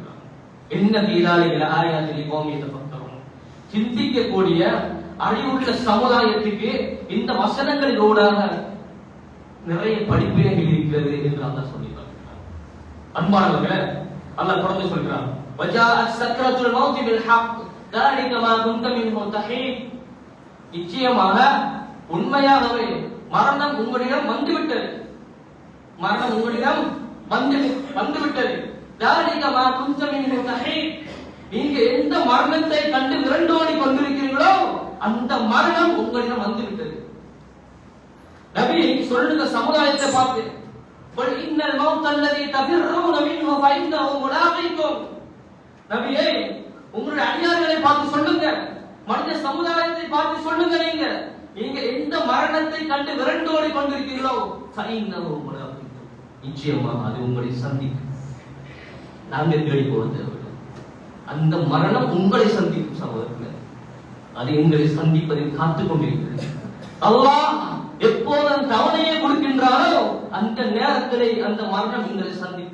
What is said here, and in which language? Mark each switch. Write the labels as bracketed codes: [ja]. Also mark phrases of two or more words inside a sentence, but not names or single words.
[ta] என்ன தீராளிகள் ஆயாத்திலே கோமியத்தை பக்தரும் சிந்திக்கக்கூடிய அறிவுள்ள சமுதாயத்துக்கு இந்த வசனங்களின் ஊடாக நிறைய படிப்பினைகள் இருக்கிறது என்று அல்லாஹ் சொல்லியிருக்கிறார். அன்பானவர்களே, அல்லாஹ் தொடர்ந்து சொல்கிறான், [ar] وجاءت سكرة الموت بالحق ذلك ما كنت منه تحيد. [ta] நிச்சயமாக உண்மையாகவே மரணம் உங்களிடம் வந்துவிட்டது. மரணம் உங்களிடம் வந்துவிட்டது. [ar] ذلك ما كنت منه تحيد. [ta] நீங்க எந்த மரணத்தை கண்டு விரண்டோடி கொண்டிருக்கிறீர்களோ அந்த மரணம் உங்களிடம் வந்துவிட்டது. நபி சொல்லுங்க சமுதாயத்தை பார்த்து, [ar] قل ان الموت الذي تفرون منه فانه ملاقيكم. [ta] நபியே, உங்களுடைய அடியார்களை பார்த்து சொல்லுங்க, மனித சமுதாயத்தை பார்த்து சொல்லுங்க, நீங்க எந்த மரணத்தை கண்டு விரண்டோடி கொண்டிருக்கிறீர்களோ [ar] فانه ملاقيكم, [ta] நிச்சயமா அது உங்களை சந்திக்கும். நாங்க தேடி போறது அந்த மரணம் உங்களை சந்திக்கும் சகோதரர்களே, அது எங்களை சந்திப்பதில் காத்துக் கொண்டிருக்கிறது. அல்லாஹ் எப்போது தவணையை கொடுக்கின்றாரோ அந்த நேரத்திலே அந்த மரணம் எங்களை சந்திக்கும்.